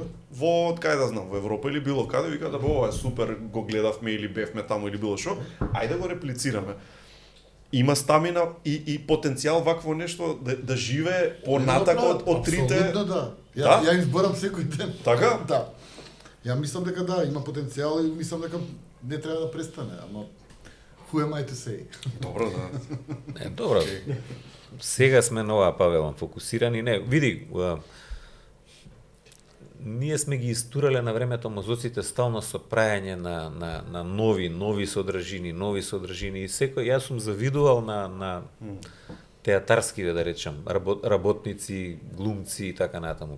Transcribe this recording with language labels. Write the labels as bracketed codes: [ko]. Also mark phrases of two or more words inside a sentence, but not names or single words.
[mk] Во, кај да знам, во Европа или било каде, викаат, ова е супер, го гледавме или бевме таму или било шо, ајде го реплицираме. Има стамина и потенцијал вакво нешто да живее понатако од трите. Апсолутно да. Ја изборам секој ден. Така? Да. Ја мислам дека да, има потенцијал и мислам дека не треба да престане, ама [en] who am I to say? [mk] Добро, да. Добро. Сега сме на оваа павелон фокусирани, не, види, ние сме ги истурале на времето мозоците стално со прајање на нови содржини и секој, јас сум завидувал на театарски, да речам, работници, глумци и така натаму.